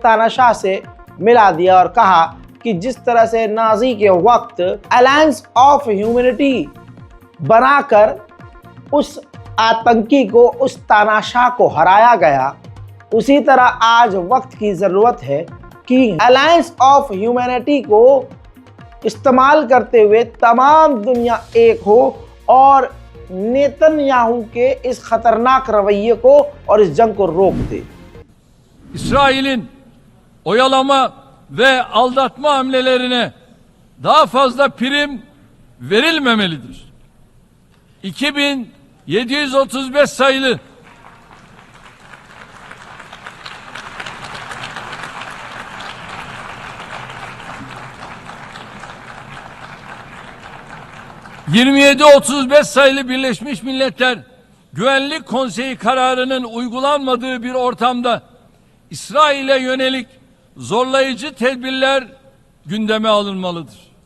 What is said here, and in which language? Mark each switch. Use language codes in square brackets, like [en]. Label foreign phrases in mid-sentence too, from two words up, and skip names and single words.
[hi] तानाशाह से मिला दिया और कहा कि जिस तरह से नाजी के वक्त [en] Alliance of Humanity [hi] बनाकर उस आतंकी को, उस तानाशाह को हराया गया, उसी तरह आज वक्त की ज़रूरत है कि [en] Alliance of Humanity [hi] को इस्तेमाल करते हुए तमाम दुनिया एक हो और नेतन्याहू के इस खतरनाक रवैये को और इस जंग को रोक दे। [tr] İsrail'in oyalama ve aldatma hamlelerine daha fazla prim verilmemelidir. 2735 sayılı ...2735 sayılı Birleşmiş Milletler Güvenlik Konseyi kararının uygulanmadığı bir ortamda İsrail'e yönelik zorlayıcı tedbirler gündeme alınmalıdır.